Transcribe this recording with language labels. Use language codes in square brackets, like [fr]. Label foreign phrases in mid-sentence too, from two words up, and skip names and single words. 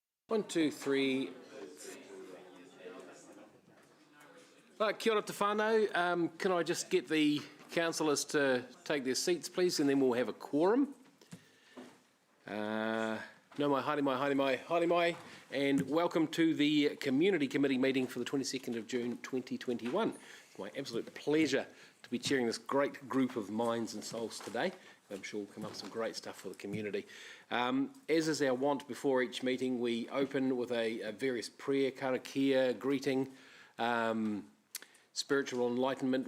[en] One, two, three. [mi] Kia ora te whānau. [en] Can I just get the councillors to take their seats, please, and then we'll have a quorum. [mi] No mai, haere mai, haere mai, haere mai, [en] and welcome to the Community Committee meeting for the 22nd of June 2021. It's my absolute pleasure to be chairing this great group of minds and souls today. I'm sure we'll come up with some great stuff for the community. As is our wont before each meeting, we open with a various prayer, karakia, greeting, spiritual enlightenment.